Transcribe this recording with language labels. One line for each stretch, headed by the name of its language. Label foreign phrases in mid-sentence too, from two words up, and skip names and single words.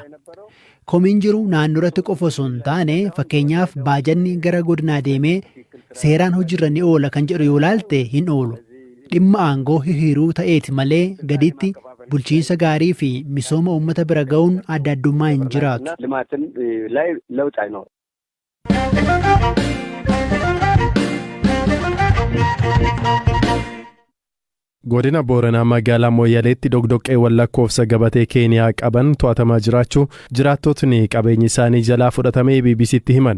Oromo: Komiin jiru naannoo irratti qofa osoo hin taane fakkeenyaaf baajanni gara godinaa deemee seeraan hojiirra ni oola kan jedhu yoo laalte hin oolu. Dhimma aangoo hihiruu ta'eeti malee gaditti bulchiinsa gaarii fi misooma uummata bira ga'uun adda addummaa hin jiraatu.
Amharic: ልማትን ላይ ለውጥ አይኖርም።
Oromo: Godina Booranaa magaalaa Mooyyaleetti dogdoqqeewwan lakkoofsa gabatee Keeniyaa qaban to'atamaa jiraachuu jiraattotni qabeenyi isaanii jalaa fudhatamee BBCtti himan.